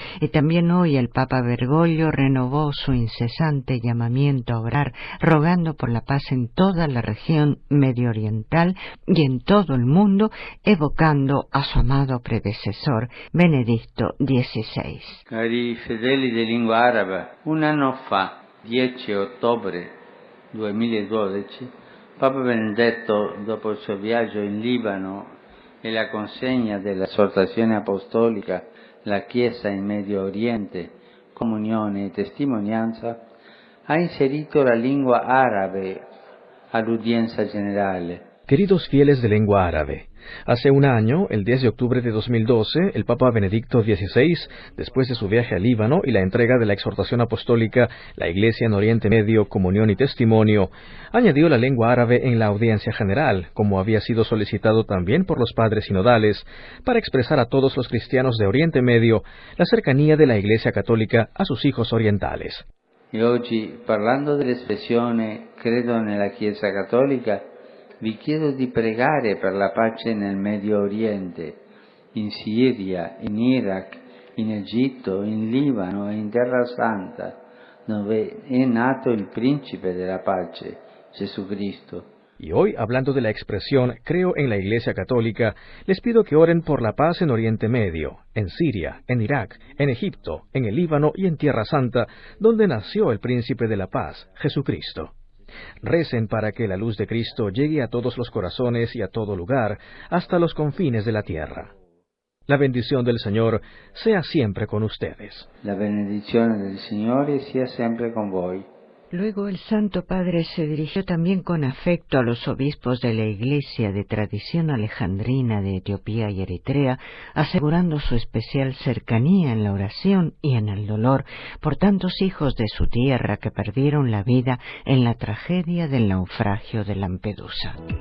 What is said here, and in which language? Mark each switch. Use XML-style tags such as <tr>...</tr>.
<es>Y también hoy el Papa Bergoglio renovó su incesante llamamiento a orar, rogando por la paz en toda la región mediooriental y en todo el mundo, evocando a su amado predecesor, Benedicto XVI.</es> <it>Cari fedeli di lingua araba, un anno fa, 10 ottobre, 2012, Papa Benedetto, dopo il suo viaggio in Libano e la consegna dell'esortazione apostolica La Chiesa in Medio Oriente, comunione e testimonianza, ha inserito la lingua árabe all'udienza generale.</it> <es>Queridos fieles de lengua árabe, hace un año, el 10 de octubre de 2012, el Papa Benedicto XVI, después de su viaje al Líbano y la entrega de la exhortación apostólica La Iglesia en Oriente Medio, Comunión y Testimonio, añadió la lengua árabe en la audiencia general, como había sido solicitado también por los padres sinodales, para expresar a todos los cristianos de Oriente Medio la cercanía de la Iglesia Católica a sus hijos orientales.</es> <it>E oggi, parlando dell'espressione credo nella Chiesa Cattolica, vi chiedo di pregare per la pace nel Medio Oriente, in Siria, in Iraq, in Egitto, in Libano e in Terra Santa, dove è nato il Principe della Pace, Gesù Cristo.</it> <es>Y hoy, hablando de la expresión creo en la Iglesia Católica, les pido que oren por la paz en Oriente Medio, en Siria, en Irak, en Egipto, en el Líbano y en Tierra Santa, donde nació el Príncipe de la Paz, Jesucristo. Recen para que la luz de Cristo llegue a todos los corazones y a todo lugar, hasta los confines de la tierra. La bendición del Señor sea siempre con ustedes.</es> <it>La benedizione del Signore sia sempre con voi.</it> <es>Luego el Santo Padre se dirigió también con afecto a los obispos de la Iglesia de tradición alejandrina de Etiopía y Eritrea, asegurando su especial cercanía en la oración y en el dolor por tantos hijos de su tierra que perdieron la vida en la tragedia del naufragio de Lampedusa.</es>